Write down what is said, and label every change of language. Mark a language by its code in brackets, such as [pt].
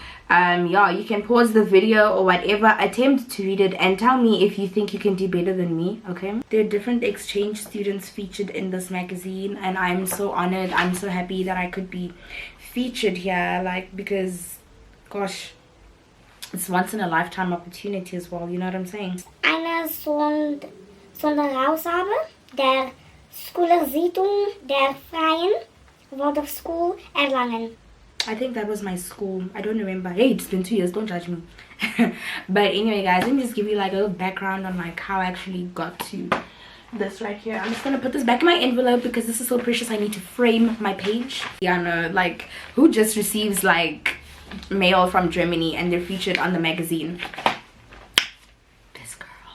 [en] Yeah, you can pause the video or whatever, attempt to read it, and tell me if you think you can do better than me, okay? There are different exchange students featured in this magazine, and I'm so honored, I'm so happy that I could be featured here, like, because gosh, it's once in a lifetime opportunity as well, you know what I'm saying? [de] Eine Sonderausgabe der Schülerzeitung der Freien Waldorfschule Erlangen. [en] I think that was my school. I don't remember. Hey, it's been 2 years. Don't judge me. But anyway, guys, let me just give you like a little background on like how I actually got to this right here. I'm just gonna put this back in my envelope because this is so precious. I need to frame my page. Yeah, no, like who just receives like mail from Germany and they're featured on the magazine? This girl.